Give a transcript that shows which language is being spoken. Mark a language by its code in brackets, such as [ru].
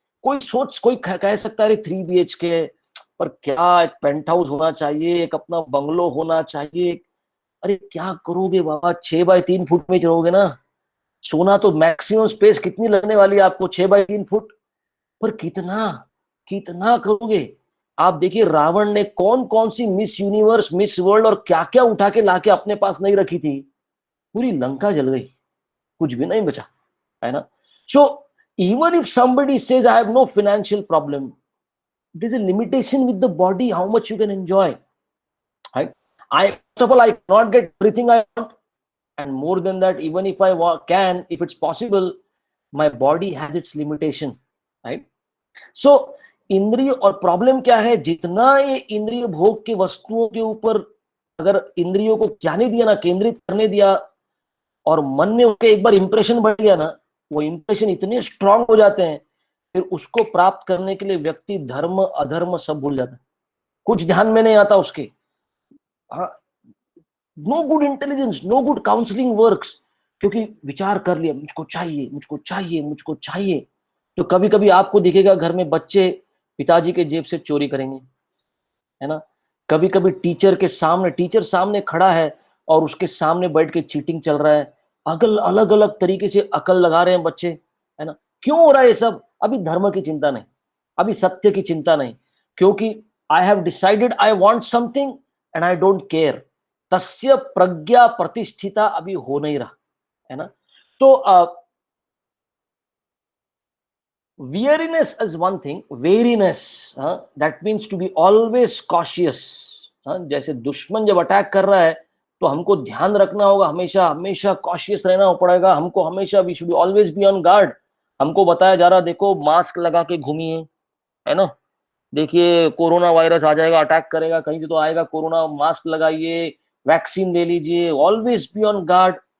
[hi] कोई सोच, कोई कह सकता है 3 BHK, पर क्या एक पेंट हाउस होना चाहिए, एक अपना बंगलो होना चाहिए, अरे क्या करोगे बाबा, 6x3 फुट में रहोगे ना, सोना तो मैक्सिमम स्पेस कितनी लगने वाली है आपको, 6x3 फुट, पर कितना, कितना करोगे। आप देखिए रावण ने कौन कौन सी मिस यूनिवर्स, मिस वर्ल्ड और क्या क्या उठा के लाके अपने पास नहीं रखी थी, पूरी लंका जल गई, कुछ भी नहीं बचा, है ना। [en] So even if somebody says I have no financial problem, there is a limitation with the body how much you can enjoy, right? I first of all I cannot get everything I want, and more than that, even if I can, if it's possible, my body has its limitation, right? [hi] So इंद्रिय, और problem क्या है, जितना ये इंद्रिय भोग के वस्तुओं के ऊपर अगर इंद्रियों को जाने दिया ना, केंद्रित करने दिया, और मन में उनके एक बार इंप्रेशन बढ़ गया ना, वो इंप्रेशन इतने स्ट्रांग हो जाते हैं, फिर उसको प्राप्त करने के लिए व्यक्ति धर्म अधर्म सब भूल जाता है, कुछ ध्यान में नहीं आता उसके। हाँ, [en] no good intelligence, no good counselling works, [hi] क्योंकि विचार कर लिया मुझको चाहिए, मुझको चाहिए, मुझको चाहिए। तो कभी कभी आपको दिखेगा घर में बच्चे पिताजी के जेब से चोरी करेंगे, है ना। कभी कभी टीचर सामने खड़ा है और उसके सामने बैठ के चीटिंग चल रहा है। अलग अलग तरीके से अकल लगा रहे हैं बच्चे, है ना। क्यों हो रहा है ये सब? अभी धर्म की चिंता नहीं, अभी सत्य की चिंता नहीं, क्योंकि [en] I have decided I want something and I don't care. [sa] तस्य प्रज्ञा प्रतिष्ठिता [hi] अभी हो नहीं रहा, है ना। [en] तो weariness is one thing, weariness, that means to be always cautious। [hi] जैसे दुश्मन जब अटैक कर रहा है तो हमको ध्यान रखना होगा, हमेशा हमेशा कॉशियस रहना पड़ेगा हमको, हमेशा [en] We should always be on guard. [hi] हमको बताया जा रहा, देखो मास्क लगा के घूमिए, है ना। देखिए कोरोना वायरस आ जाएगा, अटैक करेगा, कहीं से तो आएगा कोरोना, मास्क लगाइए, वैक्सीन ले लीजिए, [en] Always be on guard.